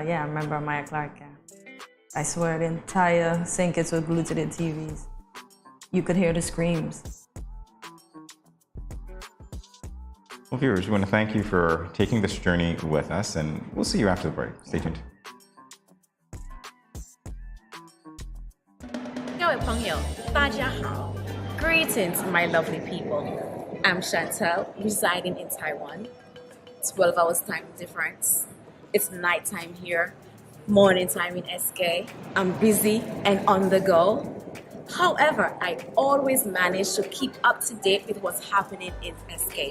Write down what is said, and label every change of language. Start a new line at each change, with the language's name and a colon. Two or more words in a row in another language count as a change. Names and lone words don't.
English: Yeah, I remember Amaya Clark. Yeah. I swear the entire St. Kitts were glued to their TVs. You could hear the screams. Well, viewers, we want to thank you for taking this journey with us, and we'll see you after the break. Stay tuned.
Chinese: 各位朋友，大家好.
English: Greetings, my lovely people. I'm Chantel, residing in Taiwan. 12 hours time difference. It's nighttime here, morning time in SK. I'm busy and on the go. However, I always manage to keep up to date with what's happening in SK.